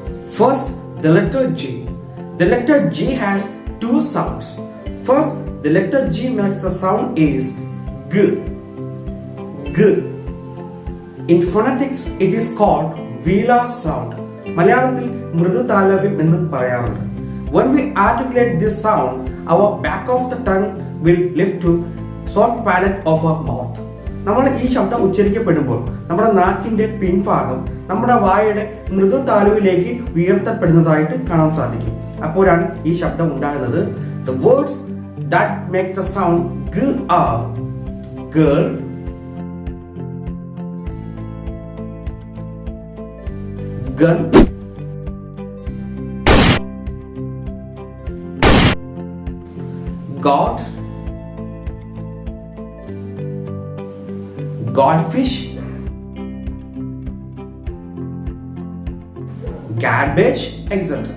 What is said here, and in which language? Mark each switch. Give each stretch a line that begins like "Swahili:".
English: First, the letter G. The letter G has two sounds. First, the letter G makes the sound is G. G. In phonetics, it is called velar sound.
Malayalam: മലയാളത്തിൽ മൃദുതാലവ്യം എന്ന് പറയാറുണ്ട്.
English: When we articulate this sound, our back of the tongue will lift to soft palate of our mouth.
Malayalam: നമ്മൾ ഈ ശബ്ദം ഉച്ചരിക്കപ്പെടുമ്പോൾ നമ്മുടെ നാക്കിന്റെ പിൻഭാഗം നമ്മുടെ വായുടെ മൃദുതാലുവിലേക്ക് ഉയർത്തപ്പെടുന്നതായിട്ട് കാണാൻ സാധിക്കും. അപ്പോഴാണ് ഈ ശബ്ദം ഉണ്ടാകുന്നത്.
English: The words that make the sound G are girl, gun, god, goldfish, garbage, etc.